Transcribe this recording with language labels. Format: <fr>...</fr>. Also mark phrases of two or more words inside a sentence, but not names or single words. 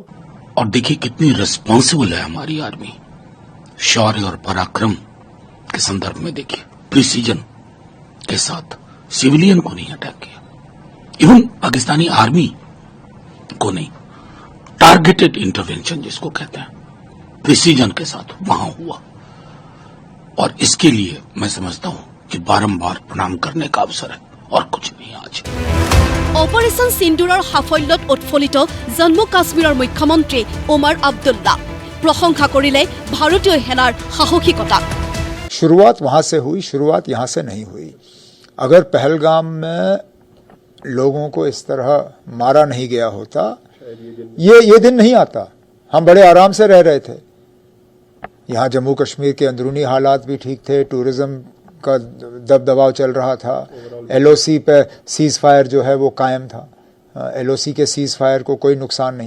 <hi>और देखिए कितनी रिस्पॉन्सिबल है हमारी आर्मी, शौर्य और पराक्रम के संदर्भ में देखिए, प्रिसीजन के साथ सिविलियन को नहीं अटैक किया, इवन पाकिस्तानी आर्मी को नहीं,</hi> <en>targeted intervention</en> <hi>जिसको कहते हैं, प्रिसीजन के साथ वहां हुआ। और इसके लिए मैं समझता हूं कि बारंबार प्रणाम करने का अवसर है और कुछ नहीं आज।</hi> <as>অপাৰেশ্যন সিন্দুৰৰ সাফল্যত উৎফুল্লিত জম্মু কাশ্মীৰৰ মুখ্যমন্ত্ৰী ওমৰ আব্দুল্লা প্ৰশংসা কৰিলে ভাৰতীয় সেনাৰ সাহসিকতা।</as> <hi>शुरुआत वहां से हुई, शुरुआत यहां से नहीं हुई। अगर पहलगाम में लोगों को इस तरह मारा नहीं गया होता, ये दिन नहीं आता। हम बड़े आराम से रह रहे थे। यहाँ जम्मू कश्मीर के अंदरूनी हालात भी ठीक थे, टूरिज्म का दबदबाव चल रहा था, LOC पे</hi> <en>cease fire</en> <hi>जो है वो कायम था, LOC के</hi> <en>cease fire</en> <hi>को कोई नुकसान नहीं।</hi>